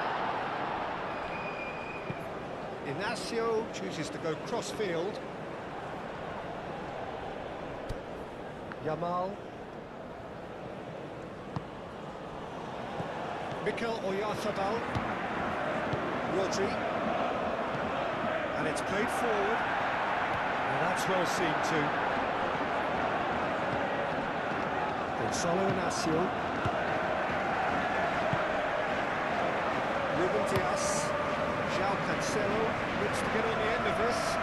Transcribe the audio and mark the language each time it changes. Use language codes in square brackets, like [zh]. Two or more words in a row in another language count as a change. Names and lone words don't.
[en] Inacio chooses to go cross-field. Yamal. Mikel Oyarzabal. Rodri. And it's played forward. And that's well seen too. Gonzalo Inacio. Ruben Dias. João Cancelo looks to get on the end of this.